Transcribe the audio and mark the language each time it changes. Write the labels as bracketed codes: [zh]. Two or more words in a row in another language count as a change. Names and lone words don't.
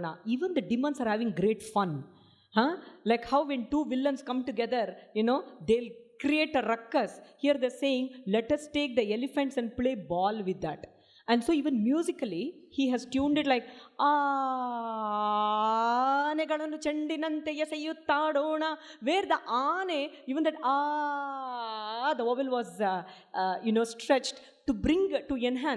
[en] Even the demons are having great fun. Like how when two villains come together, they'll create a ruckus. Here they're saying, let us take the elephants and play ball with that. And so even musically, he has tuned it like, [kn] ಆನೆಗಳನ್ನು ಚೆಂಡಿನಂತೆ ಎಸೆಯುತ್ತಾಡೋಣ, [en] where the ಆನೆ, even that the vowel was, stretched to bring, to enhance.